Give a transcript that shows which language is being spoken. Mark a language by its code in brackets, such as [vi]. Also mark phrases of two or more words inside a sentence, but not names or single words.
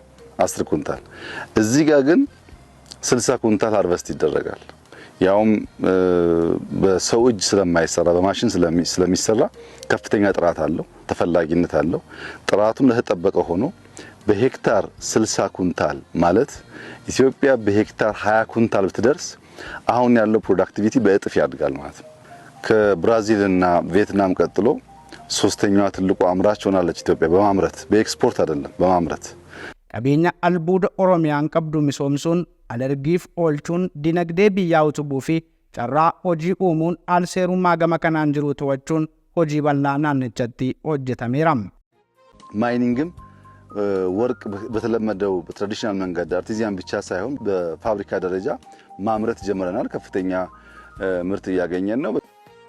[am] 10 ኩንታል። እዚህ ጋር ግን 60 ኩንታል ሃርቨስት ይደረጋል። ያውም በሰው እጅ ስለማይሰራ በማሽን ስለሚሰራ ከፍተኛ ጥራት አለው፣ ተፈላጊነት አለው። ጥራቱም ለተጠበቀ ሆኖ በሄክታር 60 ኩንታል ማለት ኢትዮጵያ በሄክታር 20 ኩንታል ብትደርስ አሁን ያለው ፕሮዳክቲቪቲ በእጥፍ ያድጋል ማለት ነው። ከብራዚልና ቪየትናም ቀጥሎ ሶስተኛዋ ትልቁ አምራች ሆናለች ኢትዮጵያ በማምረት በኤክስፖርት አይደለም በማምረት። [om] Qabeenya albuuda Oromiyaan qabdu misoomsuun alargiif oolchuun dinagdee biyyaa utubuu fi carraa hojii uumuun alseerummaa gama kanaan jiru to'achuun hojii bal'aa naannichatti hojjetameera. [am] ማይኒንግም ወርቅ በተለመደው በትራዲሽናል መንገድ አርቲዚያን ብቻ ሳይሆን በፋብሪካ ደረጃ ማምረት ጀምረናል። ከፍተኛ ምርት ያገኘን ነው።